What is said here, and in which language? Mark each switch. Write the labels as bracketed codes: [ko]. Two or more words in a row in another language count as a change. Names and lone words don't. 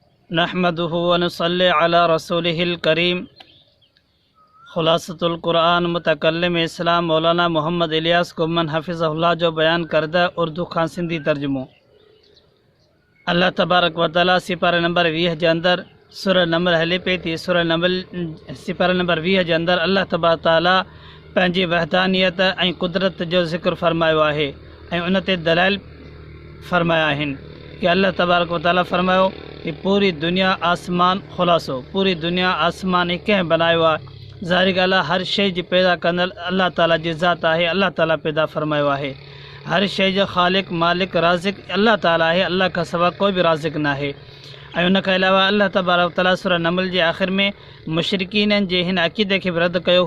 [ar] نحمده ونصلي على رسوله الكريم. [sd] खुलासतुल कुरान मुतकल्लिम इस्लाम मौलाना मोहम्मद इलियास कुम्मन हफिज़हुल्लाह जो बयान करदा उर्दू खां सिंधी तर्जुमो। अल्लाह तबारक व तआला सिपारा नंबर 20 जे अंदर सूरह नंबर हले पई थी। सूरह नंबर सिपारा नंबर 20 जे अंदर अल्लाह तबारक ताला पंहिंजी वहदानियत ऐं कुदरत जो ज़िक्र फरमायो आहे ऐं उन ते दलाइल फरमाया आहिनि कि अल्लाह तबारक व तआला फरमायो कि पूरी दुनिया आसमान खुलासो, पूरी दुनिया आसमान ही कंहिं बनायो आहे। ज़ाहिर ॻाल्हि आहे, हर शइ जी पैदा कंदड़ अल्लाह ताला जी ज़ात आहे। अल्लाह ताला पैदा फरमायो आहे। हर शइ जो ख़ालिक मालिक राज़िक अल्लाह ताला आहे। अल्लाह खां सवा कोई बि राज़िक न आहे। ऐं उन खां अलावा अल्लाह तबारक ताला सूरह नमल जे आख़िर में मुशरिकीन जे हिन अक़ीदे खे बि रद्द कयो।